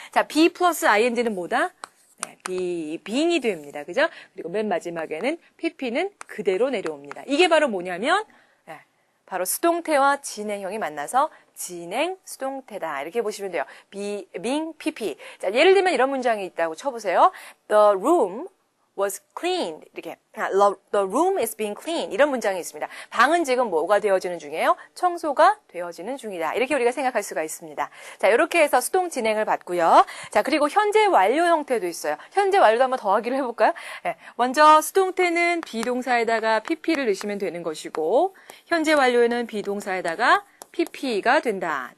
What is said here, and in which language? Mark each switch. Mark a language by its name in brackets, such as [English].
[Korean] 자, be 플러스 ing는 뭐다? 네, being이 됩니다. 그죠? 그리고 맨 마지막에는 pp는 그대로 내려옵니다. 이게 바로 뭐냐면 바로 수동태와 진행형이 만나서 진행 수동태다. 이렇게 보시면 돼요. being, pp. 자, 예를 들면 이런 문장이 있다고 쳐보세요. [English] The room was cleaned. [Korean] 이렇게 [English] the room is being cleaned. [Korean] 이런 문장이 있습니다. 방은 지금 뭐가 되어지는 중이에요? 청소가 되어지는 중이다. 이렇게 우리가 생각할 수가 있습니다. 자, 이렇게 해서 수동 진행을 받고요. 자, 그리고 현재 완료 형태도 있어요. 현재 완료도 한번 더하기로 해볼까요? 네, 먼저 수동태는 비동사에다가 pp를 넣으시면 되는 것이고 현재 완료에는 비동사에다가 pp가 된다.